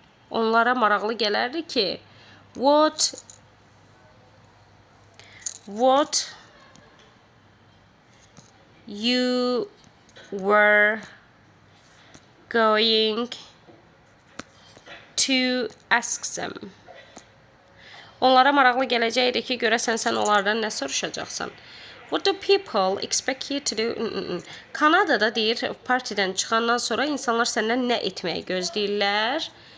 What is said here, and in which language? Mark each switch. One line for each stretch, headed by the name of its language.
Azerbaijani: Onlara maraqlı gələrdi ki,
English: what you were going to ask them.
Azerbaijani: Onlara maraqlı gələcəkdir ki, görəsən sən onlardan nə soruşacaqsan.
English: What do people expect you to do?
Azerbaijani: Kanadada deyir, partidən çıxandan sonra insanlar səndən nə etməyi gözləyirlər?